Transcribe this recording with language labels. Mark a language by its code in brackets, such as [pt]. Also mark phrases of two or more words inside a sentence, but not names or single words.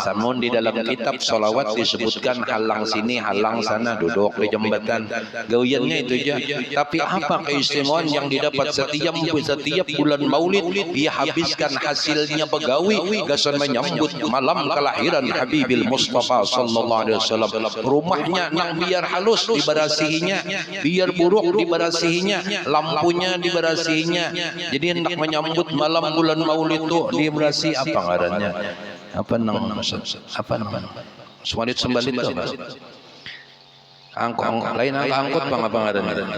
[bjn] Samun di dalam kitab sholawat disebutkan halang sini halang sana, duduk di jembatan, gawiannya itu aja. Tapi apa keistimewaan yang didapat setiap bulan maulid dia habiskan hasilnya begawi gasan menyambut malam kelahiran [ar] حبيب المصطفى صلى الله عليه وسلم. [bjn] Rumahnya nang biar halus dibarasihinya, biar buruk dibarasihinya, lampunya diberasihinya. Jadi hendak menyambut malam bulan maulid itu diberasi apa ngarannya? Apa nang sembalit itu apa? Angkot lain angkot bang apa ngarannya?